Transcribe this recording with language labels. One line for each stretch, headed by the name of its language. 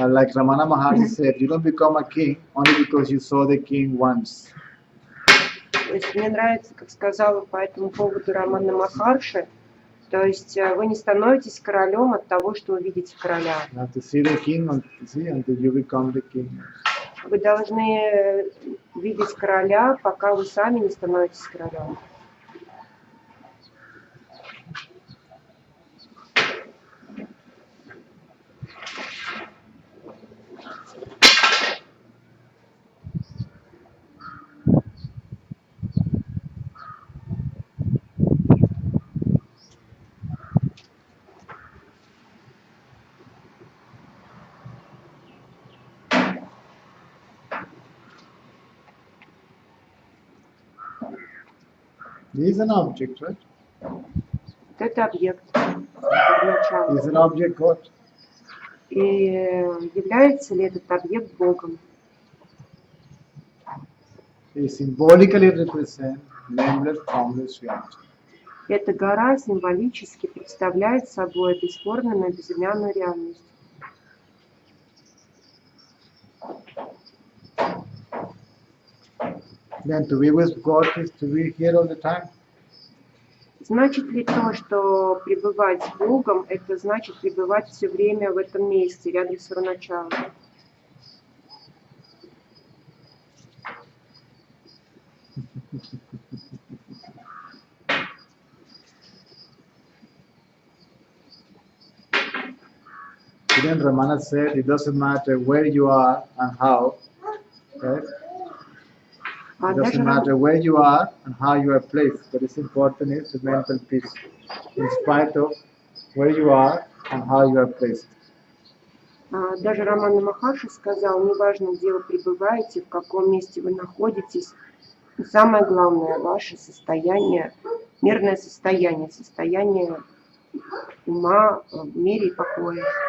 English: Like Ramana Maharshi said, you don't become a king only because you saw the king once.
Russian: То есть мне нравится, как сказала по этому поводу Рамана Махарши, то есть вы не становитесь королем от того, что вы видите короля.
English: You have to see the king until you become the king.
Russian: Вы должны видеть короля, пока вы сами не становитесь королем.
English: He is an object, right?
Russian: Это объект. Начало.
English: He is an object God.
Russian: И является ли этот объект Богом?
English: He symbolically represents nameless, formless reality.
Russian: Эта гора символически представляет собой бесформенную, безымянную реальность.
English: Then to be with God is to be here all the time.
Russian: Значит ли то, что пребывать с Богом, это значит пребывать все время в этом месте, рядом с первоначалом?
English: Then Ramana said, it doesn't matter where you are and how, right? It doesn't matter where you are and how you are placed. What is important is the mental peace, in spite of where you are and how you are placed.
Russian: Даже Рамана Махарши сказал, неважно, где вы пребываете, в каком месте вы находитесь, самое главное ваше состояние, мирное состояние, состояние ума в мире и покое.